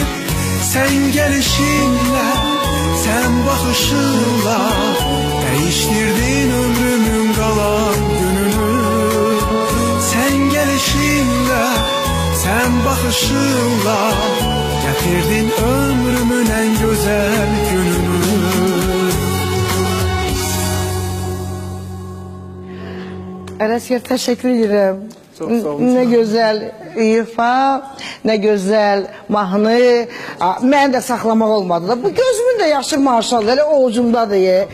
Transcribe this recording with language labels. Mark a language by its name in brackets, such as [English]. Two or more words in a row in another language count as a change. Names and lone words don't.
[Turkish] Sen gelişinle, sen bakışınla değiştirdin ömrümün kalan gününü. Sen gelişinle, sen bakışınla getirdin ömrümün en güzel gününü. [Azerbaijani] Ələsgər, təşəkkür edirəm. Çox sağ olun. Nə gözəl ifa, nə gözəl mahnı. Mən də saxlamaq olmadı da. Bu gözümün də yaşı maşallah, elə ovucumdadır.